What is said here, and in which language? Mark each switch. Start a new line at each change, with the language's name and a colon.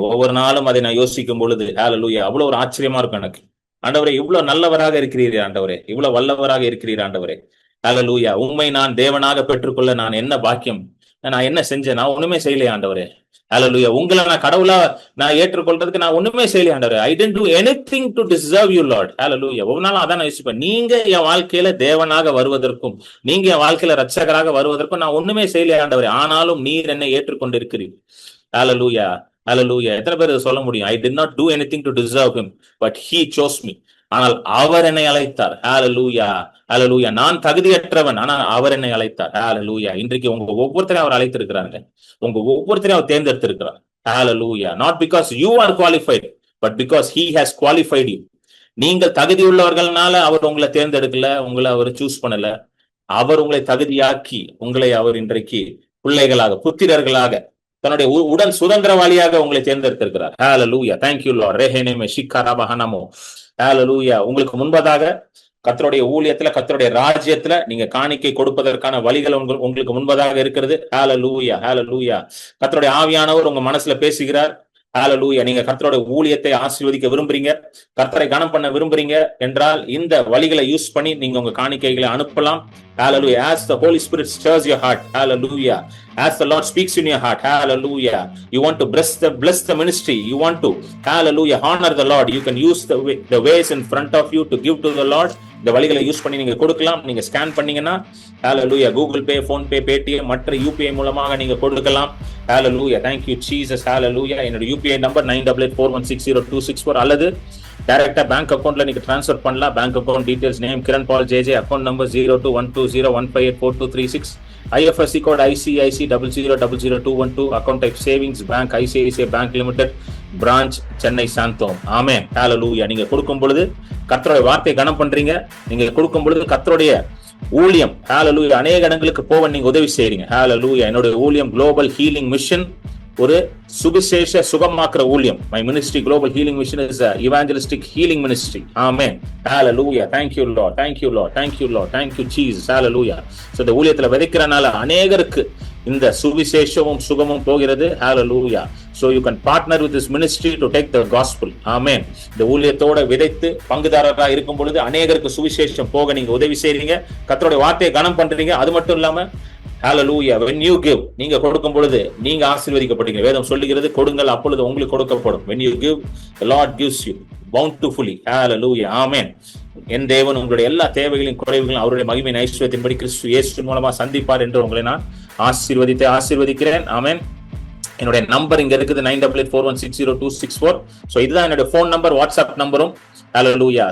Tamil: ஒவ்வொரு நாளும் அதை நான் யோசிக்கும் பொழுது Hallelujah, அவ்வளவு ஒரு ஆச்சரியமா இருக்கும் எனக்கு. ஆண்டவரே, இவ்வளவு நல்லவராக இருக்கிறீரே ஆண்டவரே, இவ்வளவு வல்லவராக இருக்கிறீர் ஆண்டவரே. Hallelujah. உம்மை நான் தேவனாக பெற்றுக்கொள்ள நான் என்ன பாக்கியம், நான் என்ன செஞ்சேன்? நான் ஒண்ணுமே செய்யலையே ஆண்டவரே. Hallelujah. உங்களை நான் கடவுளா நான் ஏற்றுக்கொள்றதுக்கு நான் ஒண்ணுமே செய்யலையே ஆண்டவரே.
English: I didn't do anything to deserve you Lord. Hallelujah.
Tamil: ஒரு நாள் அதான் நான் யோசிப்பேன், நீங்க என் வாழ்க்கையில தேவனாக வருவதற்கும், நீங்க என் வாழ்க்கையில ரட்சகராக வருவதற்கும் நான் ஒண்ணுமே செய்யலையே ஆண்டவரே. ஆனாலும் நீர் என்னை ஏற்றுக்கொண்டிருக்கிறீர். Hallelujah. Hallelujah. எத்தனை பேர் சொல்ல முடியும்?
English: I did not do anything to deserve him, but he chose me.
Tamil: ஆனால் அவர் என்னை அழைத்தார். Hallelujah. Hallelujah. நான் தகுதியற்றவன், ஆனால் அவர் என்னை அழைத்தார். Hallelujah. இன்றைக்கு உங்க ஒவ்வொருத்தரையும் அவர் அழைத்திருக்கிறாங்க, உங்க ஒவ்வொருத்தரையும் அவர் தேர்ந்தெடுத்திருக்கிறார்.
English: Hallelujah. Not because you are qualified, but because he has qualified you.
Tamil: நீங்கள் தகுதி உள்ளவர்கள்னால அவர் உங்களை தேர்ந்தெடுக்கல, உங்களை அவர் சூஸ் பண்ணல. அவர் உங்களை தகுதியாக்கி உங்களை அவர் இன்றைக்கு பிள்ளைகளாக, புத்திரர்களாக, தன்னுடைய உடன் சுதந்திரவாளியாக உங்களை தேர்ந்தெடுத்திருக்கிறார்.
English: Hallelujah. Thank you Lord. ரெஹேனேமே ஷிக்காராபஹனமோ. Hallelujah.
Tamil: உங்களுக்கு முன்பதாக கர்த்தருடைய ஊழியத்துல, கர்த்தருடைய ராஜ்யத்துல நீங்க காணிக்கை கொடுப்பதற்கான வழிகள் உங்களுக்கு முன்பதாக இருக்கிறது. Hallelujah. Hallelujah. கர்த்தருடைய ஆவியானவர் உங்க மனசுல பேசுகிறார். Hallelujah. நீங்க கர்த்தருடைய ஊழியத்தை ஆசீர்வதிக்க விரும்புறீங்க, கர்த்தரை கனம் பண்ண விரும்புறீங்க என்றால் இந்த வழிகளை யூஸ் பண்ணி நீங்க உங்க காணிக்கைகளை அனுப்பலாம்.
English: Hallelujah. As the Holy Spirit stirs your heart. Hallelujah. As the Lord speaks in your heart. Hallelujah. You want to bless the ministry. You want to, hallelujah, honor the Lord. You can use the ways in front of you to give to the Lord.
Tamil: இந்த வழிகளை use பண்ணி நீங்க கொடுக்கலாம். நீங்க scan பண்ணீங்கன்னா Hallelujah, Google Pay, Phone Pay, Paytm மற்ற UPI மூலமாக நீங்க கொடுக்கலாம். Hallelujah.
English: Thank you Jesus.
Tamil: Hallelujah. என்னோட UPI நம்பர் 9884160264 அல்லது டைரக்டா பேங்க் அக்கவுண்ட்ல நீங்க ட்ரான்ஸ்ஃபர் பண்ணலாம். Bank account details, name Kiran பால் JJ, account number 021201584236, IFSC code ICIC 00000212, account type savings bank, ICICI bank limited, branch Chennai Santhome. ஆமென். ஹalleluya. நீங்க கொடுக்கும் பொழுது கர்த்தருடைய வார்த்தையை கனம் பண்றீங்க. நீங்க கொடுக்கும் பொழுது கர்த்தருடைய ஊழியம் ஹalleluya அநேக இடங்களுக்கு போக நீங்க உதவி செய்றீங்க. ஹalleluya. என்னோட ஊழியம் குளோபல் ஹீலிங் மிஷன், ஒரு சுவிசேஷ சுகமாக்குற ஊழியம்.
English: My ministry Global Healing Mission is a evangelistic healing ministry. Amen. Hallelujah. Thank you Lord. Thank you Lord. Thank you Lord. Thank you Jesus. Hallelujah. So
Tamil: இந்த ஊழியத்துல விதைக்கிறனால அநேகருக்கு இந்த சுவிசேஷமும் சுகமும் போகிறது.
English: Hallelujah. So you can partner with this ministry to take the gospel. Amen.
Tamil: இந்த ஊழியத்தோட விதைத்து பங்குதாரரா இருக்கும் பொழுது அநேகருக்கு சுவிசேஷம் போக நீங்க உதவி செய்றீங்க. கர்த்தருடைய வார்த்தையை கனம் பண்றீங்க. அது மட்டும் இல்லாம Hallelujah.
English: When you give,
Tamil: நீங்க கொடுக்கும் பொழுது நீங்க ஆசீர்வதிக்கப்படுவீங்க. வேதம் சொல்லுகிறது, கொடுங்கள் அப்பொழுது உங்களுக்கு கொடுக்கப்படும்.
English: When you give, the Lord gives you bountifully. Hallelujah. Amen.
Tamil: என் தேவன் உங்களுடைய எல்லா தேவைகளையும் குறைவுகளும் அவருடைய மகிமையின் ஐஸ்வரியத்தின்படி கிறிஸ்து இயேசு மூலமா சந்திப்பார் என்று உங்களை நான் ஆசீர்வதிக்கிறேன். ஆமென். என்னுடைய நம்பர் இங்க இருக்குது 9884160264. ஸோ இதுதான் என்னுடைய ஃபோன் நம்பர், வாட்ஸ்அப் நம்பரும். Hallelujah.